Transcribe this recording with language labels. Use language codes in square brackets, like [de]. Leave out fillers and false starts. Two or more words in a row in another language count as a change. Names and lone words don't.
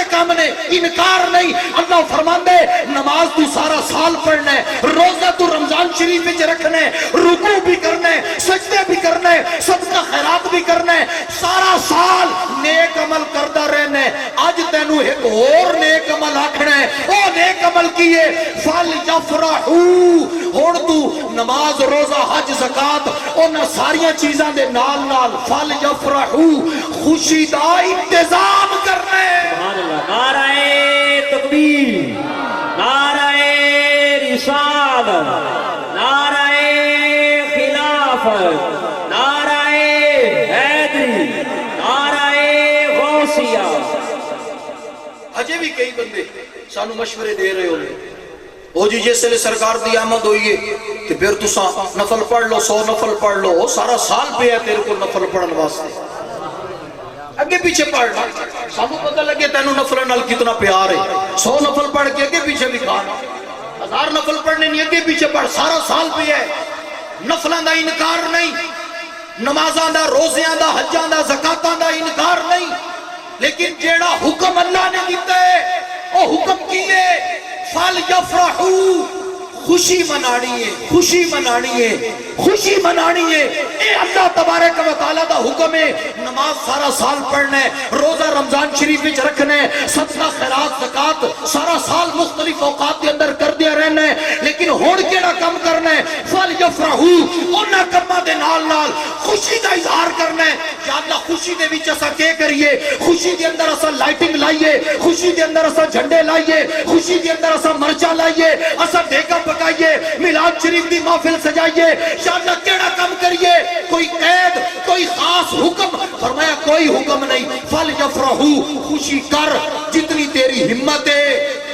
[pa] کام نے انکار نہیں اللہ فرماندے نماز تو سارا سال پڑھنا ہے روزہ تو رمضان شریف وچ رکھنا ہے رکوع بھی کرنا ہے سجدے بھی کرنا ہے صدقہ خیرات بھی کرنا ہے سارا سال نیک عمل کرتا رہنا ہے آج تینوں ایک اور نیک عمل آکھنا ہے او نیک عمل کیے فَلْيَفْرَحُوا ہوڑ تو نماز روزہ حج زکات انہاں ساریاں چیزاں دے نال نال فَلْيَفْرَحُوا خوشی دا انتظام کرنا ہے [ar] سبحان اللہ [ur] نعرہ تکبیر نعرہ رسالت نعرہ خلافت نعرہ حیدری نعرہ غوثیہ [pa] اجے بھی کئی بندے سانو مشورے دے رہے ہوئے او جی جس لئے سرکار دی آمد ہوئیے کہ پھر تو نفل پڑھ لو 100 نفل پڑھ لو [ur] وہ سارا سال پہ ہے تیرے کو [pa] نفل پڑھن واسطے اگے پیچھے پڑھنا سانو پتہ لگے تینوں نفل نال کتنا پیار ہے 100 نفل پڑھ کے اگے پیچھے بھی کھانا 1000 نفل پڑھنے نہیں اگے پیچھے پڑھ سارا سال پہ ہے نفلان دا انکار نہیں نمازاں دا روزیاں دا حجاں دا زکاتاں دا انکار نہیں لیکن جیڑا حکم اللہ نے دیتا ہے وہ حکم کیے فَلْيَفْرَحُوا خوشی منانی ہے خوشی منانی ہے خوشی منانی ہے اے اللہ تبارک و تعالیٰ دا حکم ہے نماز سارا سال پڑھنا ہے روزہ رمضان شریف وچ رکھنا ہے صدقہ خیرات زکات سارا سال مختلف اوقات کے اندر کر دیا رہنا ہے لیکن ہون کیڑا کم کرنا ہے فَلْيَفْرَحُوا انہاں کمہ دے نال نال خوشی دا اظہار کرنا ہے یا اللہ خوشی دے وچ اسا کیا کریے خوشی دے اندر اسا لائٹنگ لائیے خوشی دے اندر اسا جھنڈے لائیے خوشی دے اندر اسا مرچا لائیے اسا دیگا پکائیے میلاد شریف دی محفل سجائیے یا اللہ کیڑا کم کریے کوئی قید کوئی خاص حکم فرمایا کوئی حکم نہیں فَلْيَفْرَحُوا خوشی کر جتنی تیری ہمت ہے